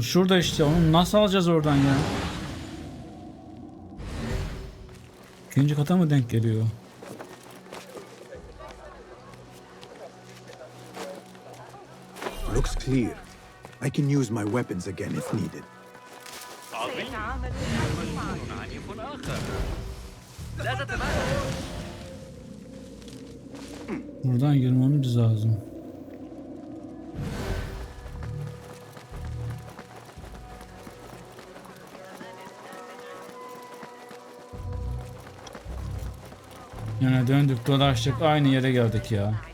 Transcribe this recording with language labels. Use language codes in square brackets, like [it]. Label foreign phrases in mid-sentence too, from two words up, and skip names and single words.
[tr] Şurada işte, onu nasıl alacağız oradan ya? İkinci kata mı denk geliyor? [en] Looks clear. I can use my weapons again if needed. [ar] عظيم. مجنون عنيف آخر. لا تتمالك. [tr] Buradan girmemiz lazım. Yine döndük dolaştık, aynı yere geldik ya.